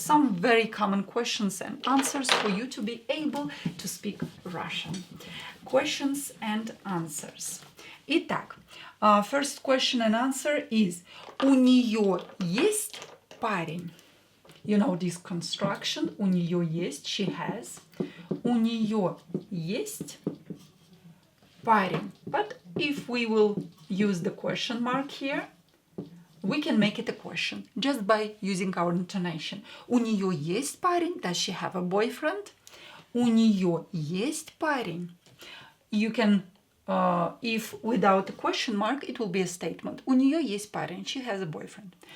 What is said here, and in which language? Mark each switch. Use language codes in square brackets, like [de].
[en] Some very common questions and answers for you to be able to speak Russian. Questions and answers. Итак, first question and answer is: [ru] у нее есть парень? [en] You know this construction. [ru] У нее есть. [en] She has. [ru] У нее есть парень. [en] But if we will use the question mark here, we can make it a question just by using our intonation. [ru] У нее есть парень? [en] Does she have a boyfriend? [ru] У нее есть парень? [en] You can, if without a question mark, it will be a statement. У нее есть парень. She has a boyfriend.